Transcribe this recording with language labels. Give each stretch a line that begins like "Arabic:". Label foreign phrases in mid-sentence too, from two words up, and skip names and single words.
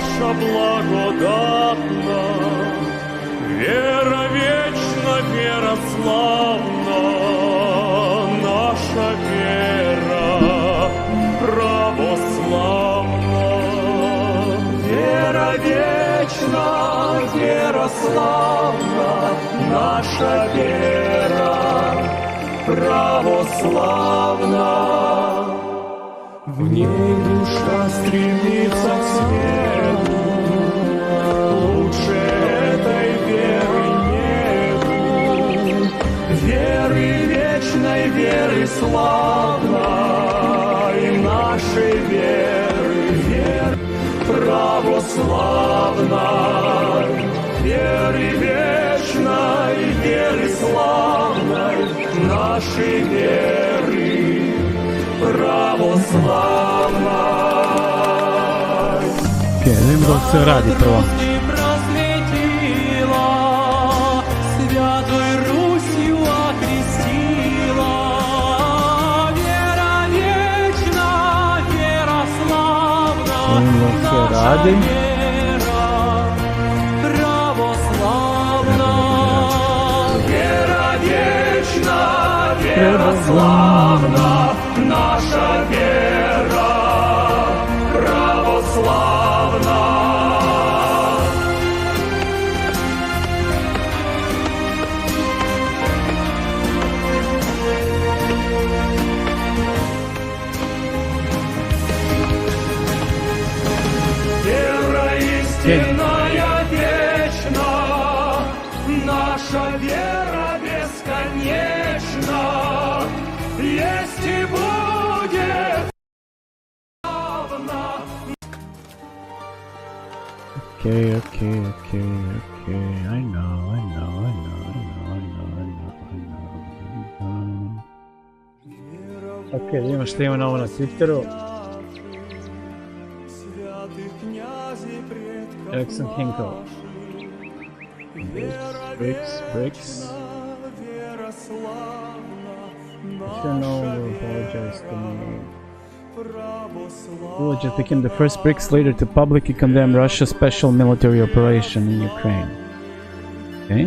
Russian: благодатна, вера вечна, вера славна, наша вера православна. Вера вечна, вера славна, наша вера православна. В ней душа стремится к свету, лучше этой веры нету. Веры вечной, веры славной, нашей веры, веры православной. Веры вечной, веры славной, нашей веры православной.
Serbian: Idemo dok se radi prvo.
Russian: Просветила, Святой Русью окрестила. Вера вечна, вера славна,
Serbian: Idemo dok se radi.
Russian: Вера вечна, вера славна, наша вера православна. Вера истинная вечна, наша вера бесконечна, есть и будет славна.
English: Okay. I know.
Serbian: Ok, vidimo što ima novo na Twitteru.
English: Jackson Hinkle. Bricks. If you know, we'll apologize to me. Who just became the first BRICS leader to publicly condemn Russia's special military operation in Ukraine. Okay.